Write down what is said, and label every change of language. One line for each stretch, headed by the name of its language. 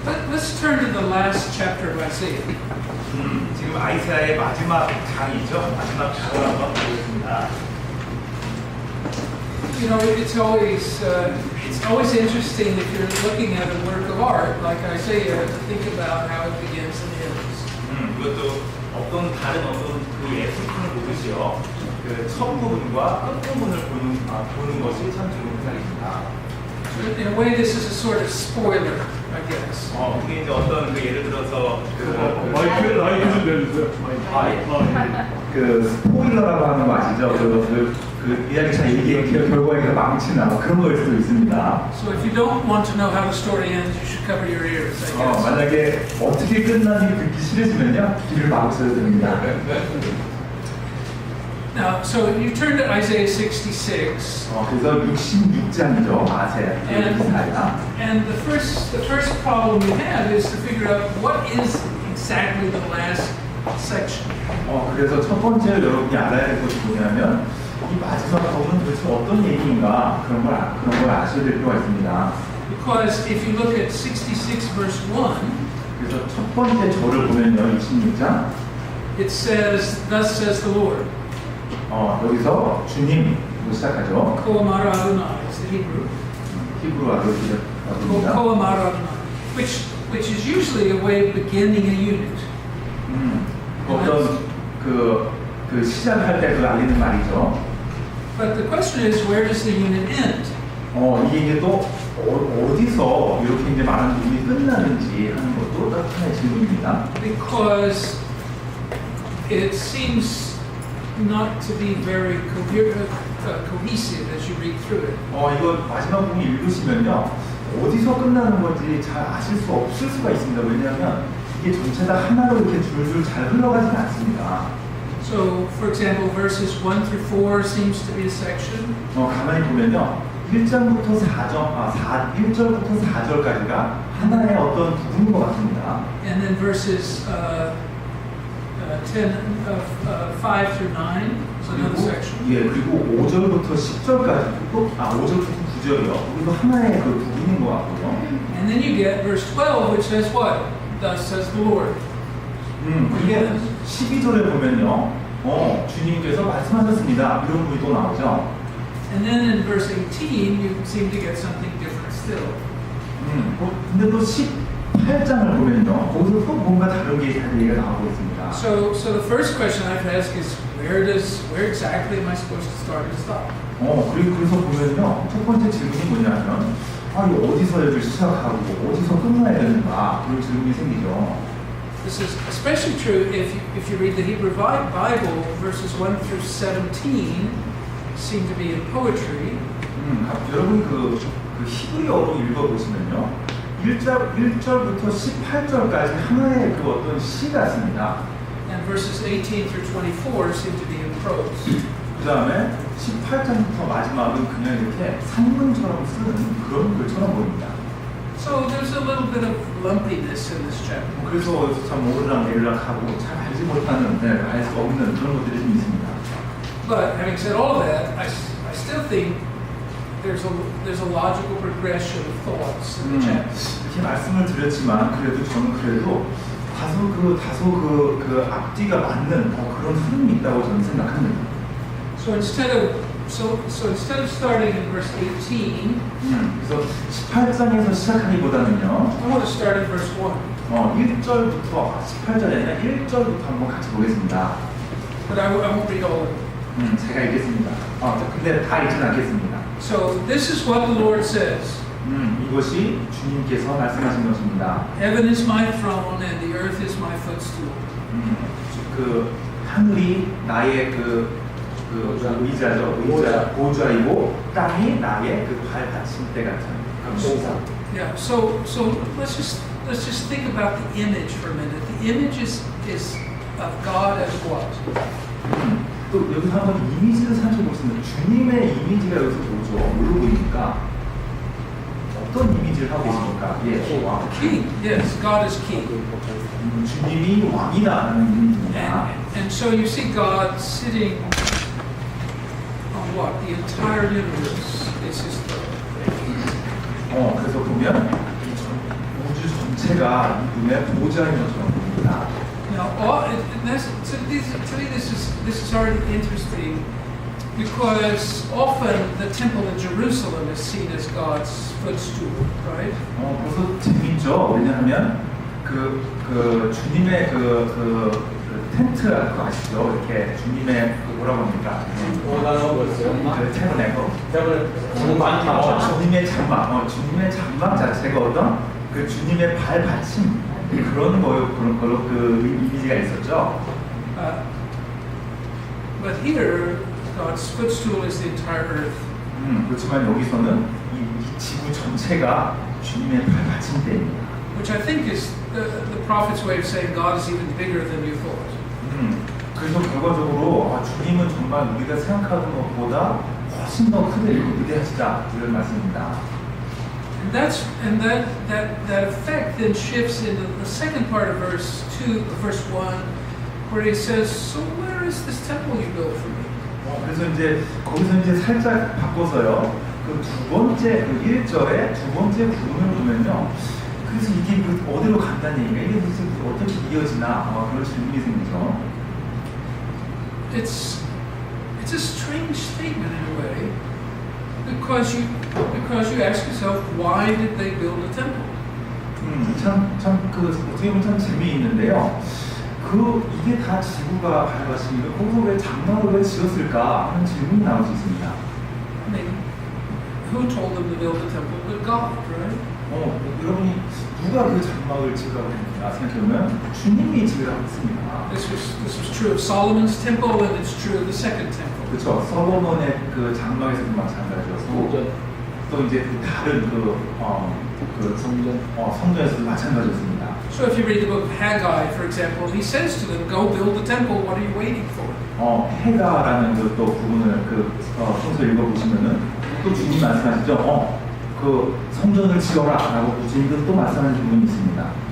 English: Let's turn to the last chapter of Isaiah.
Korean: 지금 이사야의 마지막 장이죠. 마지막 장을 한번 보겠습니다.
English: You know, it's always interesting if you're looking at a work of art like Isaiah to think about how it begins and ends.
Korean: 이것도 다른 그 예술품을 보듯이요. 그 첫 부분과 끝 부분을 보는 것이 참 좋은 생각입니다.
English: In a way, this is a sort of spoiler, I guess.
Korean: 그게 이제 어떤 그 예를 들어서 마이크 좀 내주세요. 그 스포일러라고 하는 거 아시죠? 그 이야기 잘 얘기해 결과에 망치나 그런 거일 수도 있습니다.
English: So if you don't want to know how the story ends, you should cover your ears, I guess.
Korean: 만약에 어떻게 끝나는지 듣기 싫으시면요 귀를 막으셔도 됩니다.
English: Now, so you turn to Isaiah 66.
Korean: 그래서 66장이죠. 이사야.
English: And the first problem you have is to figure out what is exactly the last section.
Korean: 그래서 첫 번째로 여러분이 알아야 될 것이 뭐냐면 이 마지막 부분은 도대체 어떤 얘기인가 그런 걸 아셔야 될 필요가 있습니다.
English: Because if you look at 66 verse 1,
Korean: 그래서 첫 번째 절을 보면요, 26장.
English: It says, "Thus says the Lord."
Korean: 여기서 주님으로 시작하죠.
English: Koamara Adonai is the Hebrew.
Korean: 히브리어로 시작합니다.
English: Koamara Adonai, which is usually a way of beginning a unit.
Korean: 어떤 그 시작할 때 그 알리는 말이죠.
English: But the question is, where does the unit end?
Korean: 이게 또 어디서 이렇게 이제 많은 부분이 끝나는지 하는 것도 또 하나의 질문입니다.
English: Because it seems not to be very cohesive as you read through it.
Korean: 이거 마지막 부분 읽으시면요, 어디서 끝나는 건지 잘 아실 수 없을 수가 있습니다. 왜냐하면 이게 전체 다 하나로 이렇게 줄줄 잘 흘러가지는 않습니다.
English: So, for example, verses 1 through 4 seems to be a section.
Korean: 가만히 보면요, 1절부터 4절까지가 하나의 어떤 부분인 것 같습니다.
English: And then verses 5 through 9 is another section.
Korean: 그리고 5절부터 10절까지, 5절부터 9절이요. 이거 하나의 그 부분인 것 같고요.
English: And then you get verse 12, which says what? Thus says the Lord.
Korean: 이게 12절에 보면요, 주님께서 말씀하셨습니다. 이런 부분이 또 나오죠.
English: And then in verse 18, you seem to get something different still.
Korean: 근데 또 18장을 보면요, 거기서 또 뭔가 다른 게 얘기가 나오고 있습니다.
English: So the first question I have to ask is, where exactly am I supposed to start and stop?
Korean: 그래서 보면요, 첫 번째 질문이 뭐냐면, 이거 어디서 여기 시작하고 어디서 끝나야 되는가 그런 질문이 생기죠.
English: This is especially true if you read the Hebrew Bible. Verses 1 through 17 seem to be in poetry.
Korean: 여러분 그 히브리어로 읽어보시면요, 1절부터 18절까지 하나의 그 어떤 시 같습니다.
English: And verses 18 through 24 seem to be in prose.
Korean: 그 다음에 18장부터 마지막은 그냥 이렇게 산문처럼 쓰는 그런 글처럼 보입니다.
English: So there's a little bit of lumpiness in this chapter.
Korean: 그래서 참 오르락내리락하고 잘 알지 못하는, 알 수 없는 그런 것들이 좀 있습니다.
English: But having said all that, I still think there's a logical progression of thoughts in the chapter.
Korean: 이렇게 말씀을 드렸지만 저는 다소 그 앞뒤가 맞는 그런 흐름이 있다고 저는 생각합니다.
English: So instead of starting in verse 18,
Korean: 그래서 18장에서 시작하기보다는요,
English: I want to start in verse 1.
Korean: 1절부터 18절이 아니라 1절부터 한번 같이 보겠습니다.
English: But I won't read all of it.
Korean: 제가 읽겠습니다. 근데 다 읽지는 않겠습니다.
English: So this is what the Lord says.
Korean: 이것이 주님께서 말씀하신 것입니다.
English: Heaven is my throne and the earth is my footstool.
Korean: 그 하늘이 나의 보좌이고 땅이 나의 그 발받침대 같은 그런
English: Yeah. So let's just think about the image for a minute. The image is of God as what?
Korean: 또 여기서 한번 이미지를 살펴보시면 주님의 이미지가 여기서 뭐죠? 뭘로 보입니까? 어떤 이미지를 하고 계십니까? 예, 왕.
English: King. Yes, God is king.
Korean: 주님이 왕이다라는 이미지입니다.
English: And so you see God sitting on what? The entire universe is his throne.
Korean: 그래서 보면 이 우주 전체가 이분의 보좌인 것처럼 보입니다.
English: Now, to me, this is already interesting because often the temple in Jerusalem is seen as God's footstool, right?
Korean: 벌써 재밌죠. 왜냐하면 그 주님의 그 텐트 그거 아시죠? 이렇게 주님의 그 뭐라고 합니까? 그 태블레코. 주님의 장막 자체가 어떤 그 주님의 발 받침 그런 걸로 그 이미지가 있었죠.
English: But here, God's footstool is the entire earth.
Korean: 그렇지만 여기서는 이 지구 전체가 주님의 발 받침대입니다.
English: Which I think is the prophet's way of saying God is even bigger than you thought.
Korean: 그래서 결과적으로 주님은 정말 우리가 생각하는 것보다 훨씬 더 크고 위대하시다 이런 말씀입니다.
English: And that effect then shifts into the second part of verse 1, where he says, "So where is this temple you built for me?"
Korean: 그래서 이제 거기서 이제 살짝 바꿔서요. 그 두 번째 그 1절의 두 번째 부분을 보면요. 그래서 이게 어디로 간다는 얘기가 이게 도대체 어떻게 이어지나 그런 질문이 생기죠.
English: It's a strange statement in a way, because you ask yourself, why did they build a temple?
Korean: 그 어떻게 보면 참 재미있는데요. 이게 다 지구가 가져가시니까 거기서 왜 장막을 왜 지었을까 하는 질문이 나올 수 있습니다.
English: I mean, who told them to build a temple but God, right?
Korean: 여러분이 누가 그 장막을 지으라고 했는가 생각해보면 주님이 지으라고 했습니다.
English: This was true of Solomon's temple, and it's true of the second temple.
Korean: 그렇죠. 솔로몬의 그 장막에서도 마찬가지였고 또 이제 그 다른 성전에서도 마찬가지였습니다.
English: So if you read the book of Haggai, for example, he says to them, "Go build the temple. What are you waiting for?"
Korean: 해가라는 또 부분을 성서 읽어보시면은 또 주님 말씀하시죠. 그 성전을 지어라라고 주님도 또 말씀하는 부분이 있습니다.